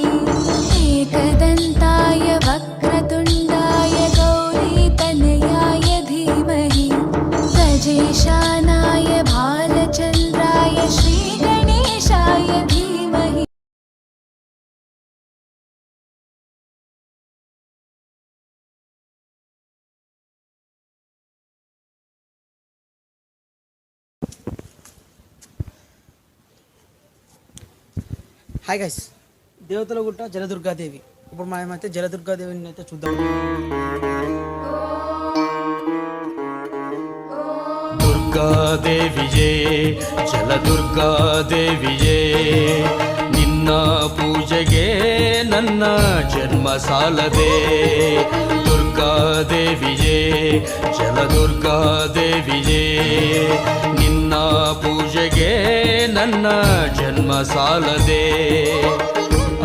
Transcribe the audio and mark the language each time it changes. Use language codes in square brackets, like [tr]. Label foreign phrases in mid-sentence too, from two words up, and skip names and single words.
[sa] एकदन्ताय वक्रतुण्डाय गौरीतनयाय धीमहि गजेशानाय भालचन्द्राय श्रीगणेशाय धीमहि. [en] Hi guys, [te] దేవతల గుట్ట జలదుర్గాదేవి. ఇప్పుడు మనమైతే జలదుర్గాదేవిని అయితే చూద్దాం. [kn] ದುರ್ಗಾದೇವಿಯೇ ಜಲದುರ್ಗಾದೇವಿಯೇ ನಿನ್ನ ಪೂಜೆಗೆ ನನ್ನ ಜನ್ಮ ಸಾಲದೆ. ದುರ್ಗಾದೇವಿಯೇ ಜಲದುರ್ಗಾದೇವಿಯೇ ನಿನ್ನ ಪೂಜೆಗೆ ನನ್ನ ಜನ್ಮ ಸಾಲದೆ.